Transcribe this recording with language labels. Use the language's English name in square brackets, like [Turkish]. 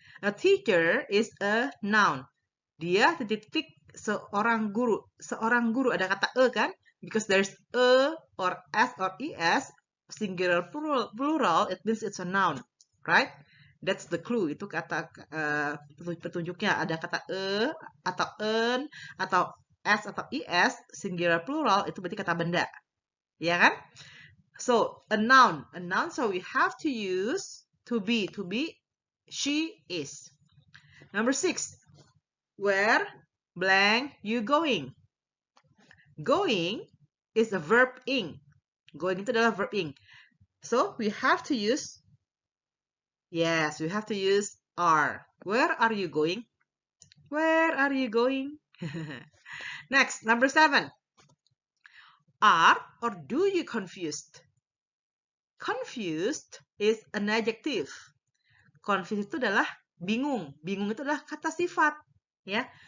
[English] A teacher is a noun. [Indonesian] Dia titik-titik seorang guru. Seorang guru, ada kata kan? [English] because there's a or s or es, singular plural, it means it's a noun, right? That's the clue. [Indonesian] Itu kata petunjuknya. Ada kata atau en atau s atau is, singular plural, itu berarti kata benda, ya kan? [English] So a noun. So we have to use to be. She is. Number 6. Where blank you going? Going is a verb ing. [Indonesian] Going itu adalah verb ing. [English] So we have to use, yes, we have to use are. Where are you going? Where are you going? Next, number 7. Are or do you confused? Confused is an adjective. [Indonesian] Confused itu adalah bingung. Bingung itu adalah kata sifat, ya.